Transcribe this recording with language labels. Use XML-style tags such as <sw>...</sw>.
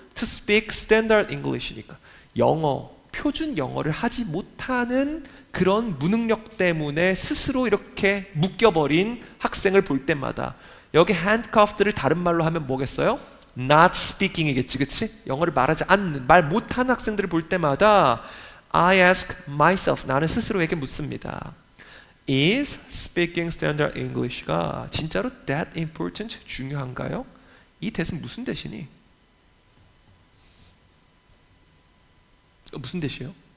<en>to speak standard English</en> <ko>니까 영어 표준 영어를 하지 못하는 그런 무능력 때문에 스스로 이렇게 묶여버린 학생을 볼 때마다 여기 handcuffed를 다른 말로 하면 뭐겠어요?</ko> <en>not speaking</en> <ko>이겠지, 그치? 영어를 말하지 않는, 말 못하는 학생들을 볼 때마다</ko> <en>I ask myself,</en> <ko>나는 스스로에게 묻습니다.</ko> <en>Is speaking standard English가</en> <ko>진짜로</ko> <en>that important,</en> <ko>중요한가요? 이 that은 무슨 대신이? 무슨 대시요?</ko>